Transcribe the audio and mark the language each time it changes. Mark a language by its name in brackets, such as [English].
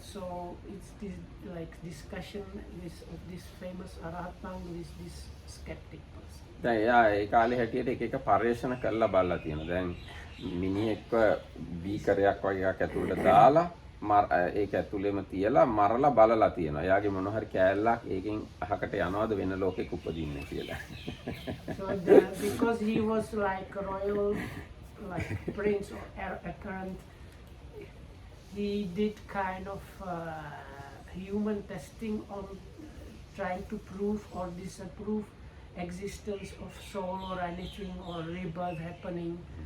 [English] So it's this like discussion of this famous Arahatang with this skeptic person. [Sinhala] දැන් එයා ඒ කාලේ හැටියට එක එක පර්යේෂණ කරලා බලලා තියෙනවා. දැන් මිනිහෙක්ව බීකරයක් වගේ එකක් ඇතුළට දාලා ඒක ඇතුළේම තියලා මරලා බලලා තියෙනවා. එයාගේ මොන හරි කෑල්ලක් ඒකෙන් අහකට යනවද වෙන ලෝකෙක උපදින්නේ කියලා. [English] So because he was like a royal, like prince or apparent, he did kind of human testing on trying to prove or disapprove existence of soul or anything or rebirth happening.